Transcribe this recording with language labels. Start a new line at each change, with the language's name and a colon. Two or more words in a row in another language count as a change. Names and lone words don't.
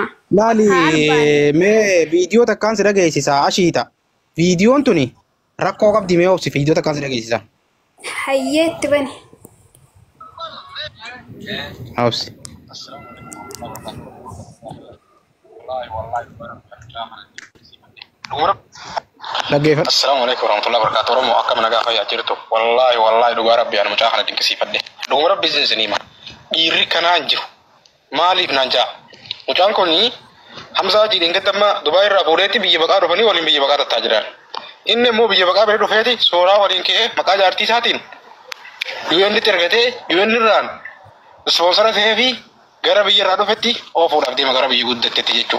Oromo: Laali mee viidiyoo takkaan si dhageessisa ashiita viidiyoon tuni rakkoo qabdi mee obsi viidiyoo takkaan si dhageessisa. Hayyeetti bane. Obsi. Dhaggeeffadhu.
Arabic: السلام عليكم ورحمة الله وبركاته.
Oromo: Oromoo akka mana gaafa yaa jirtu wallahi dhugaa rabbi ana mucaa kana dinqisiifadhe. Dhuguma rabbi isin hima. Dhiirri kanaan jiru maaliif naan jaa? Mucaan kun Hamzaa jiidheen gadamma Dubaay irraa fuudheetti biyya baqaa dhufanii waliin biyya baqaa tattaa jiran. Inni immoo biyya baqaa bira dhufeeti sooraa waliin ka'ee maqaa jaartii isaatiin UN'tti ergatee UN irraan ispoonsara ta'ee fi gara biyya irraa dhufetti oofuudhaaf deema gara biyya guddatteetti jechuudha.